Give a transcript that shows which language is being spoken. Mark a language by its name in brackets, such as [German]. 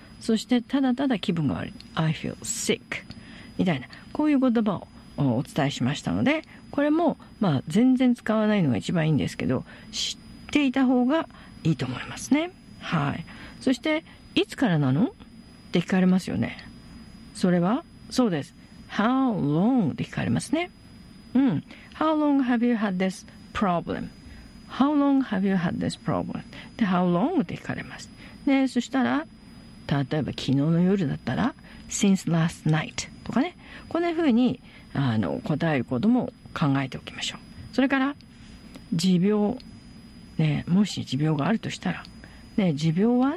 [Japanese] そしてただただ気分が悪い、 [English] I feel sick [Japanese] みたいな、こういう言葉をお伝えしましたので、これもまあ全然使わないのが一番いいんですけど、知っていた方がいいと思いますね。はい。そしていつからなのって聞かれますよね。それはそうです、 How long って聞かれますね。うん。 [English] How long have you had this problem? How long have you had this problem? [Japanese] で、How long? って聞かれます。で、そしたら、例えば昨日の夜だったら、 [English] Since last night [Japanese] とかね。こんな風に、答えることも考えておきましょう。それから、持病。ね、もし持病があるとしたら、ね、持病は?